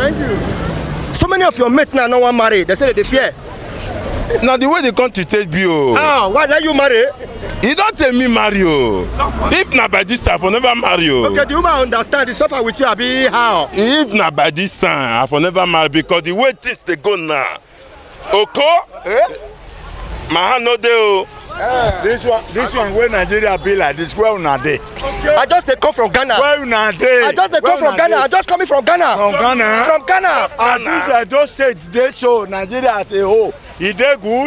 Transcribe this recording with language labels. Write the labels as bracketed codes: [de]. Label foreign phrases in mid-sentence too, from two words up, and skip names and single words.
[pcm] So many of your mates now no one marry. They say that they fear. Now the way the country take be Ah, why now you marry? You don't tell me marry If not by this time, I for never marry Okay, the woman understand the suffer with you, Abi how? If not by this time, I for never marry because the way things they go now. Oko? My hand no dey This one where Nigeria be like this, where una dey? I just come from Ghana. Where una dey? I just come from Ghana. I just coming from Ghana. From Ghana? From Ghana. As those states dey so Nigeria as a whole, e dey good.